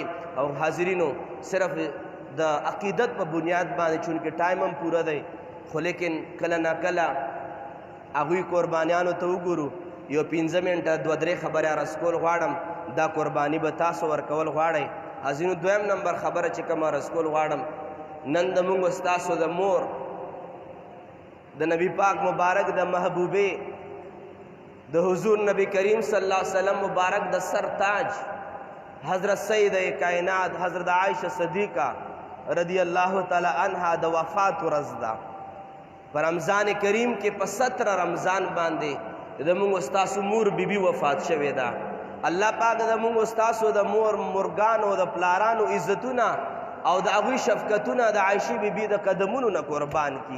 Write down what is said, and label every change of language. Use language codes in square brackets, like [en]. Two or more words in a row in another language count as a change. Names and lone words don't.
[ps] او حاضرینو صرف د عقیدت په بنیاد باندې چونکې ټایم هم پوره دی، خو لیکن کله نا کله هغوی قربانیانو ته وګورو، یو 15 منټه 2-3 خبرې عرض کول غواړم، دا قرباني به تاسو ورکول غواړئ. حاضرینو دویم نمبر خبره چې کوم عرض کول غواړم، نن د مونږ ستاسو د مور د نبی پاک مبارک د محبوبې د حضور نبی کریم [ar] صلی الله علیه وسلم [ps] مبارک د سر تاج حضرت سید کائنات حضرت عائشہ صدیقہ [ar] رضی اللہ تعالی عنہا [ps] د وفات ورځ ده. په رمضان کریم کې په 17 رمضان باندې د مونږ ستاسو مور بیبي وفات شوې ده. الله پاک د مونږ ستاسو د مور مرګانو د پلارانو عزتونه او د هغوی شفقتونه د عایشې بیبي د قدمونو نه قربان کړي.